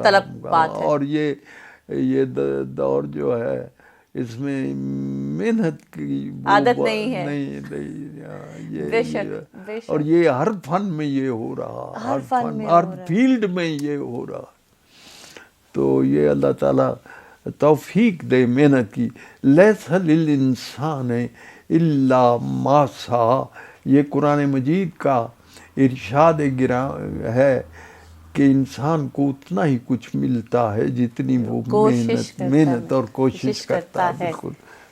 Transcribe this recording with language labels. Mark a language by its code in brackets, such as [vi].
[ur] طلب بات ہے. اور یہ دور جو ہے اس میں محنت کی عادت نہیں ہے. اور یہ ہر فن میں یہ ہو رہا, ہر فیلڈ میں یہ ہو رہا. تو یہ اللہ تعالیٰ توفیق دے محنت کی. [ar] لیس للانسان الا ما سعی, [ur] یہ قرآن مجید کا ارشاد گراں ہے کہ انسان کو اتنا ہی کچھ ملتا ہے جتنی وہ محنت اور کوشش کرتا ہے. بالکل.